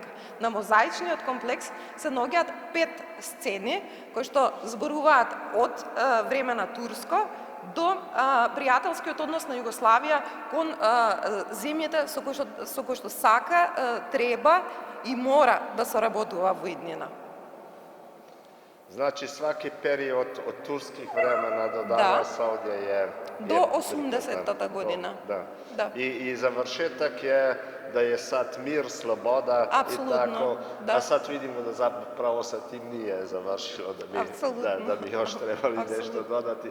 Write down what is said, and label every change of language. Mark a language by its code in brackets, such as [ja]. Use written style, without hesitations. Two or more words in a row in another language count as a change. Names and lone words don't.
[mk] На мозаичниот комплекс се наоѓаат 5 сцени кои што зборуваат од време на турско до пријателскиот однос на Југославија кон земјите со кои што сака, треба и мора да соработува во иднина. [hr] Znači svaki period od turskih vremena do danas ovdje je... Do 80. godina. Da. I završetak je da je sad mir, sloboda i tako. A sad vidimo da zapravo sa tim nije završilo, da bi još trebali nešto dodati.